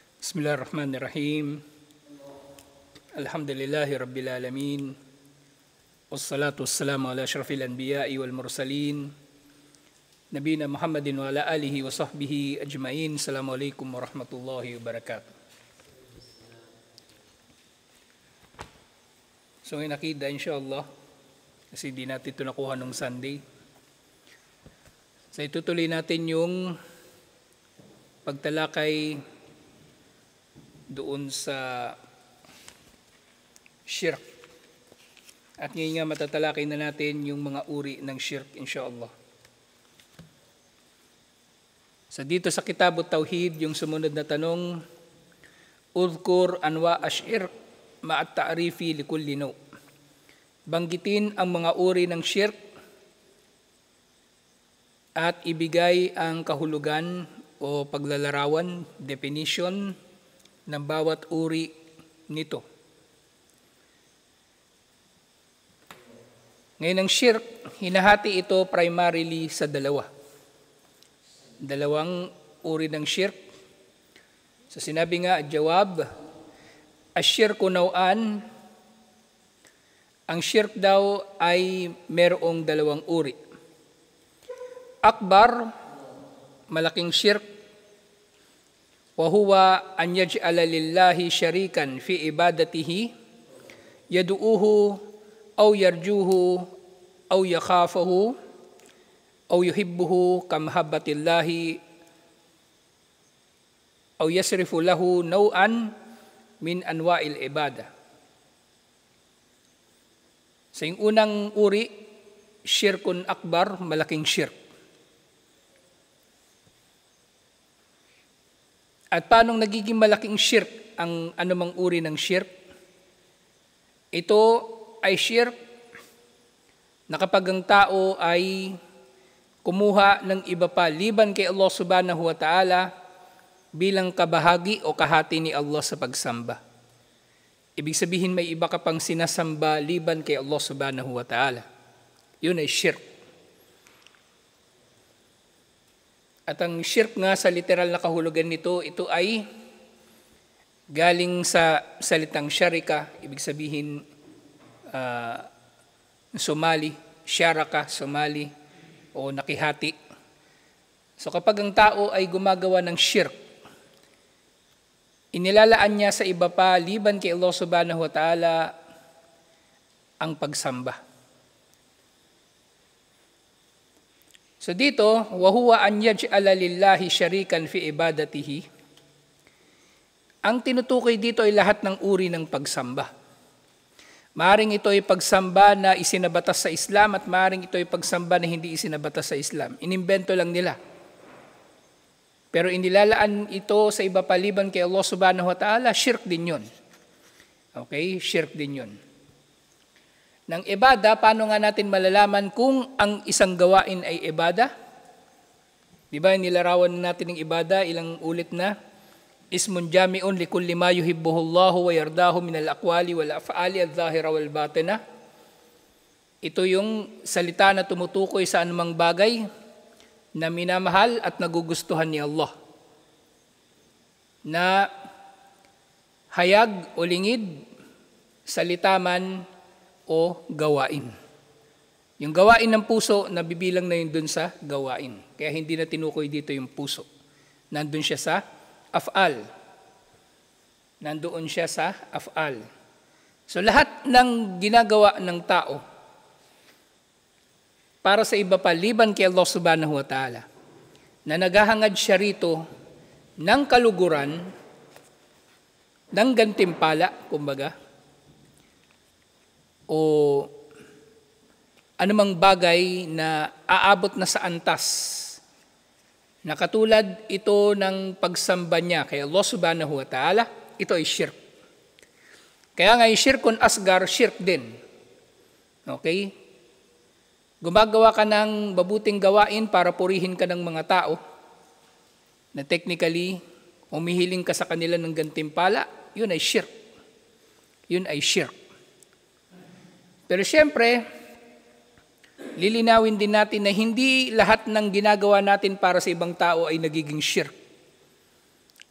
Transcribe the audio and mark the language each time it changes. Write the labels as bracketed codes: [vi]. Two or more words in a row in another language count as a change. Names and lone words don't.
[ar] بسم الله الرحمن الرحيم. الحمد لله رب العالمين. والصلاة والسلام على أشرف الأنبياء والمرسلين. نبينا محمد وعلى آله وصحبه أجمعين. السلام عليكم ورحمة الله وبركاته. [tl] So ngayon nakita insyaAllah, kasi di natin ito nakuha nung Sunday. So itutuloy natin yung pagtalakay doon sa shirk. At ngayon nga matatalakay na natin yung mga uri ng shirk, insyaAllah. So dito sa Kitabut Tauhid, yung sumunod na tanong, [ar] اذكر أنواع الشرك مع التعريف لكل نوع. [tl] Banggitin ang mga uri ng shirk at ibigay ang kahulugan o paglalarawan, definition ng bawat uri nito. Ngayon ang shirk, hinahati ito primarily sa dalawang uri ng shirk. So sinabi nga, [ar] جواب، الشرك نوعان, [tl] ang shirk daw ay merong dalawang uri. [ar] Akbar, [tl] malaking shirk, [ar] وهو أن يجعل لله شريكا في عبادته يدعوه أو يرجوه أو يخافه أو يحبه كمحبة الله أو يصرف له نوعا من أنواع العبادة. [tl] Sa yung unang uri, [ar] شرك أكبر, [tl] malaking shirk. At paano nagiging malaking shirk ang anumang uri ng shirk? Ito ay shirk na kapag ang tao ay kumuha ng iba pa liban kay Allah [ar] سبحانه وتعالى [tl] bilang kabahagi o kahati ni Allah sa pagsamba. Ibig sabihin may iba ka pang sinasamba liban kay Allah [ar] سبحانه وتعالى. [tl] Yun ay shirk. At ang shirk nga sa literal na kahulugan nito, ito ay galing sa salitang syarika, ibig sabihin sumali, syaraka, sumali, o nakihati. So kapag ang tao ay gumagawa ng shirk, inilalaan niya sa iba pa, liban kay Allah [ar] سبحانه وتعالى, [tl] ang pagsamba. So dito, [ar] وهو أن يجعل لله شريكا في عبادته. [tl] Ang tinutukoy dito ay lahat ng uri ng pagsamba. Maaring ito ay pagsamba na isinabatas sa Islam at maaring ito ay pagsamba na hindi isinabatas sa Islam. Inimbento lang nila. Pero inilalaan ito sa iba paliban kay Allah [ar] سبحانه وتعالى, [tl] shirk din yun. Okay, shirk din yun. Ng ibada, paano nga natin malalaman kung ang isang gawain ay ibada? Di ba, nilarawan natin ng ibada, ilang ulit na, [ar] اسم جامع لكل ما يحبه الله ويرضاه من الأقوال والأفعال الظاهرة والباطنة. [tl] Ito yung salita na tumutukoy sa anumang bagay na minamahal at nagugustuhan ni Allah. Na hayag o lingid, salita man o gawain. Yung gawain ng puso, nabibilang na yun dun sa gawain. Kaya hindi na tinukoy dito yung puso. Nandun siya sa af'al. Nandoon siya sa af'al. So lahat ng ginagawa ng tao para sa iba pa, liban kay Allah [ar] سبحانه وتعالى, [tl] na naghahangad siya rito ng kaluguran, ng gantimpala, kumbaga, o anumang bagay na aabot na sa antas, na katulad ito ng pagsamba niya kay Allah [ar] سبحانه وتعالى, [tl] ito ay shirk. Kaya nga yung [ar] شرك أصغر, [tl] shirk din. Okay? Gumagawa ka ng mabuting gawain para purihin ka ng mga tao, na technically, umihiling ka sa kanila ng gantimpala, yun ay shirk. Yun ay shirk. Pero siyempre, lilinawin din natin na hindi lahat ng ginagawa natin para sa ibang tao ay nagiging shirk.